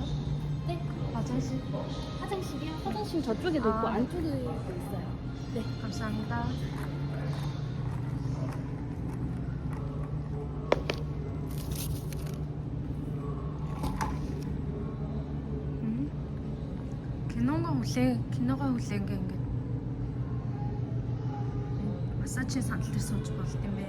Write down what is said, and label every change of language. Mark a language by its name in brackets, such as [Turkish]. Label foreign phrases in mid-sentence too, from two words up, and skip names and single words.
[Korean] 네, 화장실. 화장실이요? 화장실 저쪽에도 있고 아. 안쪽에도 있어요. 네, 감사합니다. [Mongolian] киногоо хүлээн ингээд массажийн сандал дээр сууж болт юм бэ.